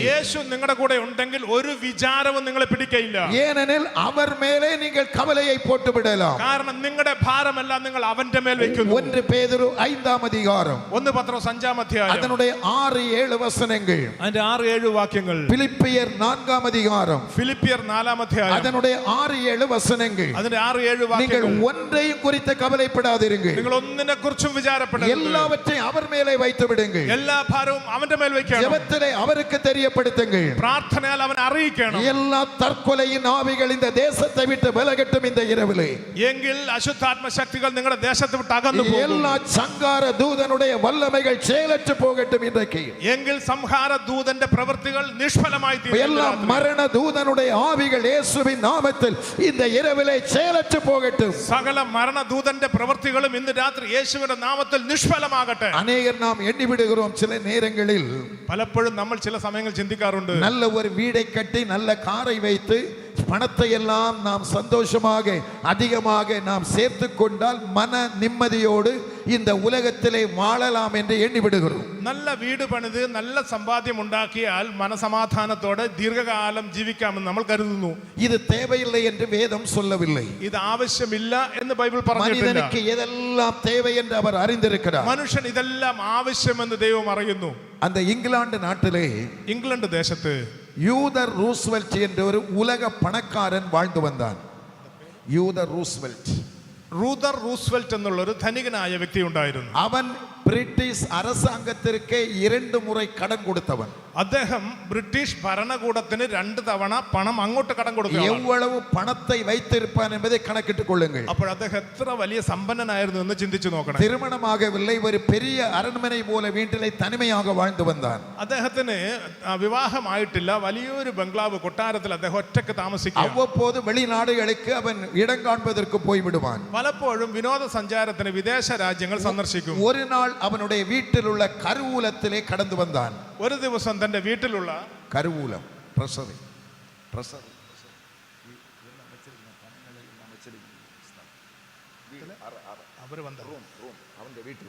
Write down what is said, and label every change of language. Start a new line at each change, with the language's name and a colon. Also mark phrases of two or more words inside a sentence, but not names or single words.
Malayalam: യേശു നിങ്ങളുടെ കൂടെ ഉണ്ടെങ്കിൽ ഒരു വിചാരവും നിങ്ങളെ പിടിക്കയില്ല.
Tamil: ஏனெனில் அவர் மேலே நீங்கள் கவலையை போட்டு விடலாம்.
Malayalam: കാരണം നിങ്ങളുടെ ഭാരമെല്ലാം നിങ്ങൾ അവന്റെ മേൽ വെക്കുന്നു. 1 பேதுரு 5-ാം അധികാരം 1 പത്രോസ് 5-ാം അധ്യായം
Tamil: அதனுடைய 6-7 വചനങ്ങൾ.
Malayalam: അതിന്റെ 6-7 വാക്യങ്ങൾ. பிலிப்பியர் 4-ാം അധികാരം ഫിലിപ്പിയർ 4-ാം അധ്യായം
Tamil: அதனுடைய 6-7 வசனங்கள்.
Malayalam: അതിന്റെ 6-7
Tamil: நீங்கள்
Malayalam: വാക്യങ്ങൾ.
Tamil: ஒன்றையும் குறித்து கவலைப்படாதீர்கள்.
Malayalam: നിങ്ങൾ ഒന്നിനെ കുറിച്ചും വിചാരപ്പെടരുത്.
Tamil: எல்லாவற்றையும் அவர் மேலே வைத்து விடுங்கள்.
Malayalam: എല്ലാ ഭാരവും അവന്റെ മേൽ വെക്കണം.
Tamil: ஜெபத்திலே அவருக்கு தெரியப்படுத்துங்கள்.
Malayalam: പ്രാർത്ഥനയാൽ അവൻ അറിയിക്കണം.
Tamil: எல்லா தற்கொலையின் ஆவிகள் இந்த தேசத்தை விட்டு விலகட்டும் இந்த இரவிலே.
Malayalam: എങ്കിൽ അശുദ്ധാത്മ ശക്തികൾ നിങ്ങളുടെ ദേശത്ത് വിട്ട് അകന്നു പോകും.
Tamil: எல்லா சங்கார தூதனுடைய வல்லமைகள் செயலற்று போகட்டும் இன்றைக்கு.
Malayalam: എങ്കിൽ സംഹാര ദൂതന്റെ പ്രവൃത്തികൾ നിഷ്ഫലമായി തീരും.
Tamil: எல்லா மரண தூதனுடைய ஆவிகள் இயேசுவின் நாமத்தில் இந்த இரவிலே செயலற்று போகட்டும்.
Malayalam: സകല മരണ ദൂതന്റെ പ്രവൃത്തികളും ഇന്ന് രാത്രി യേശുവിന്റെ നാമത്തിൽ നിഷ്ഫലമാകട്ടെ.
Tamil: அநேகர் நாம் எண்ணி விடுகிறோம் சில நேரங்களில்
Malayalam: പലപ്പോഴും നമ്മൾ ചില സമയങ്ങൾ ചിന്തിക്കാറുണ്ട്,
Tamil: நல்ல ஒரு வீடை கட்டி நல்ல காரை வைத்து பணத்தை எல்லாம் நாம் சந்தோஷமாக அதிகமாக நாம் சேர்த்து கொண்டால் மன நிம்மதியோடு இந்த உலகத்திலே வாழலாம் என்று எண்ணி விடுகிறோம்.
Malayalam: നല്ല വീട് പണിത് നല്ല സമ്പാദ്യം ഉണ്ടാക്കിയാൽ മനസമാധാനത്തോടെ ദീർഘകാലം ജീവിക്കാമെന്ന് നമ്മൾ കരുതുന്നു.
Tamil: இது தேவையில்லை என்று வேதம் சொல்லவில்லை.
Malayalam: ഇത് ആവശ്യമില്ല എന്ന് ബൈബിൾ പറഞ്ഞിട്ടില്ല.
Tamil: மனிதனுக்கு எதெல்லாம் தேவை என்று அவர் அறிந்திருக்கிறார்.
Malayalam: മനുഷ്യൻ ഇതെല്ലാം ആവശ്യമെന്ന് ദൈവം അറിയുന്നു.
Tamil: அந்த இங்கிலாந்து நாட்டிலே
Malayalam: ഇംഗ്ലണ്ട് ദേശത്ത്
Tamil: யூதர் ரூஸ்வெல்ட் என்ற ஒரு உலக பணக்காரன் வாழ்ந்து வந்தான். யூதர் ரூஸ்வெல்ட்
Malayalam: റൂദർ റൂസ്വെൽറ്റ് എന്നുള്ള ഒരു ധനികനായ വ്യക്തി ഉണ്ടായിരുന്നു.
Tamil: அவன் பிரிட்டிஷ் அரசாங்கத்திற்கு 2 முறை கடன் கொடுத்தவன்.
Malayalam: അദ്ദേഹം ബ്രിട്ടീഷ് ഭരണകൂടത്തിന് 2 തവണ പണം അങ്ങോട്ട് കടം കൊടുത്തു.
Tamil: எவ்வளவு பணத்தை வைத்திருப்பான் என்பதை கணக்கிட்டுக் கொள்ளுங்கள்.
Malayalam: അപ്പോൾ അദ്ദേഹം എത്ര വലിയ സമ്പന്നനായിരുന്നു എന്ന് ചിന്തിച്ചു നോക്കണം.
Tamil: திருமணமாகவில்லை, ஒரு பெரிய அரண்மனை போல வீட்டிலே தனிமையாக வாழ்ந்து வந்தான்.
Malayalam: അദ്ദേഹത്തിന് വിവാഹമായിട്ടില്ല, വലിയൊരു ബംഗ്ലാവ് കൊട്ടാരത്തിൽ അദ്ദേഹം ഒറ്റയ്ക്ക് താമസിക്കുക.
Tamil: அவ்வப்போது வெளிநாடுகளுக்கு அவன் இடம் காண்பதற்கு போய்விடுவான்.
Malayalam: പലപ്പോഴും വിനോദസഞ്ചാരത്തിന് വിദേശ രാജ്യങ്ങൾ സന്ദർശിക്കും.
Tamil: ஒரு நாள் அவனுடைய வீட்டில் உள்ள கருவூலத்திலே கடந்து வந்தான்.
Malayalam: ഒരു ദിവസം തന്റെ വീട്ടിലുള്ള கருவூலம் ட்ரெஷரி അവന്റെ വീട്ടിൽ